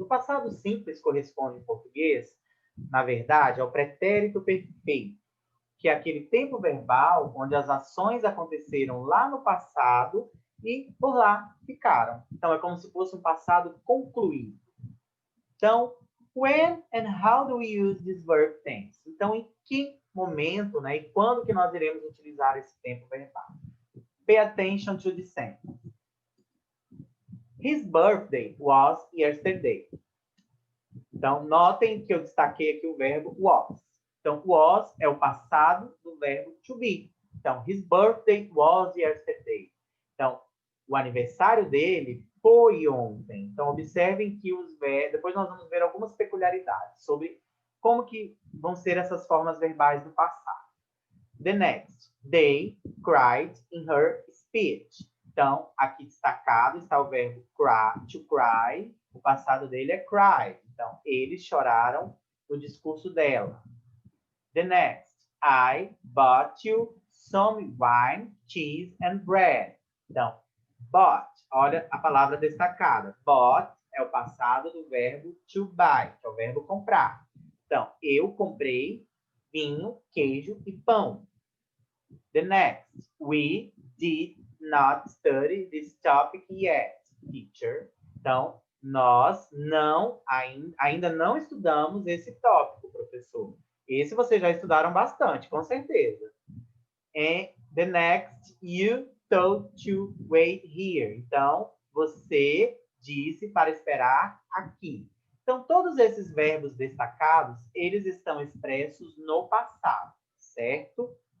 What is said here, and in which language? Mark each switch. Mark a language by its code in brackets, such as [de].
[pt] O passado simples corresponde em português, na verdade, ao pretérito perfeito, que é aquele tempo verbal onde as ações aconteceram lá no passado e por lá ficaram. Então, é como se fosse um passado concluído. Então, [en] when and how do we use this verb tense? [pt] Então, em que momento, né, e quando que nós iremos utilizar esse tempo verbal? [en] Pay attention to the sentence. His birthday was yesterday. [pt] Então, notem que eu destaquei aqui o verbo was. Então, was é o passado do verbo to be. [en] Então, his birthday was yesterday. [pt] Então, o aniversário dele foi ontem. Então, observem que os verbos... Depois nós vamos ver algumas peculiaridades sobre como que vão ser essas formas verbais do passado. [en] The next. They cried in her speech. [pt] Então, aqui destacado está o verbo cry, to cry. O passado dele é cried. Então, eles choraram no discurso dela. [en] The next. I bought you some wine, cheese and bread. [pt] Então, bought. Olha a palavra destacada. Bought é o passado do verbo to buy, que é o verbo comprar. Então, eu comprei vinho, queijo e pão. [en] The next. We did not study this topic yet, teacher. [pt] Então, nós ainda não estudamos esse tópico, professor. Esse vocês já estudaram bastante, com certeza. [en] And the next, you told to wait here. [pt] Então, você disse para esperar aqui. Então, todos esses verbos destacados, eles estão expressos no passado, certo?